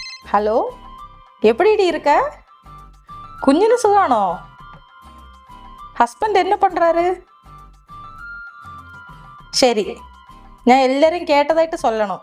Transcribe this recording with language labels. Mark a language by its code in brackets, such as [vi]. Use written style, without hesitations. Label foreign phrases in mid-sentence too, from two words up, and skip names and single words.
[ta] ஹலோ, எப்படிடி இருக்க? [ml] കുഞ്ഞിന് സുഖാണോ? [ta] ஹஸ்பண்ட் என்ன பண்ணுறாரு? [ml] ശരി, ഞാൻ എല്ലാവരും കേട്ടതായിട്ട് சொல்லணும்.